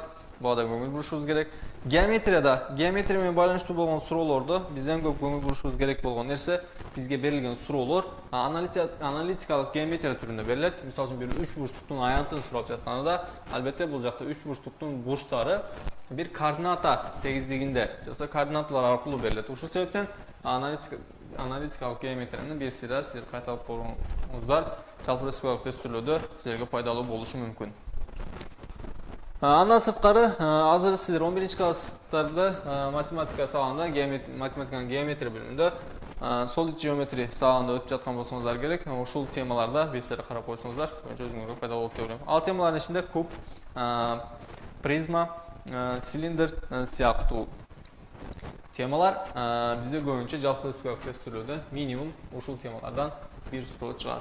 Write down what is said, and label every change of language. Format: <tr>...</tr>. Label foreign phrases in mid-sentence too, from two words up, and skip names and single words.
<ky>Буга да көңүл бурушубуз керек. Геометрия менен байланыштуу болгон суроолордо бизден көп көңүл бурушубуз керек болгон нерсе бизге берилген суроолор аналитикалык геометрия түрүндө берилет. Мисалы үчүн бир үч бурчтуктун аянтын сурап жатканда, албетте бул жакта үч бурчтуктун бурчтары bir koordinata tezliginde, koordinatlar arkılуу берилет. Ушул себептен аналитикалык геометриянын бир сыйра силер кайталап көрүңүздөр. Жалпы республикалык тест түрлөрдө силерге пайдалуу болушу мүмкүн. Андан сырткары, азыр силер 11-класстарда математика сабагында, математиканын геометрия бөлүмүндө</ky> <en>solid geometry</en> <ky>сабагында өтүп жаткан болсоңуздар керек. Ушул темаларда бир сыйра карап койсоңуздар, өзүңөргө пайдалуу болот деп ойлойм. Ал темалардын ичинде куб, призма, силиндр сыяктуу темалар бизде көбүнчө жалпы республикалык тест түрлөрдө минимум ушул темалардан бир суроо чыгат.</ky>